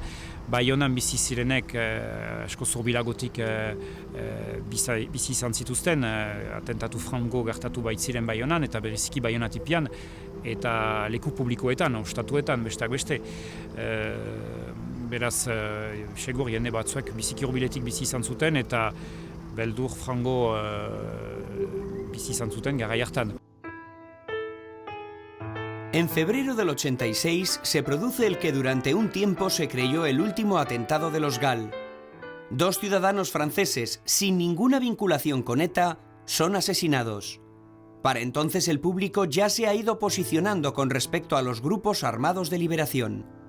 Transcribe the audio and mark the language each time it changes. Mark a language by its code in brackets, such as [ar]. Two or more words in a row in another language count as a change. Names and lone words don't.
[eu] Baionan bizi zirenek asko zurbilagotik bizi izan zituzten, atentatu frango gertatu baitziren Baionan eta bereziki Baionatipian eta leku publikoetan, ostatuetan, besteak beste. Beraz, segur jende batzuek biziki hurbiletik bizi izan zuten eta beldur frango bizi izan zuten garai hartan. [es] En febrero del 86 se produce el que durante un tiempo se creyó el último atentado de los GAL. 2 ciudadanos franceses sin ninguna vinculación con ETA son asesinados. Para entonces el público ya se ha ido posicionando con respecto a los grupos armados de liberación.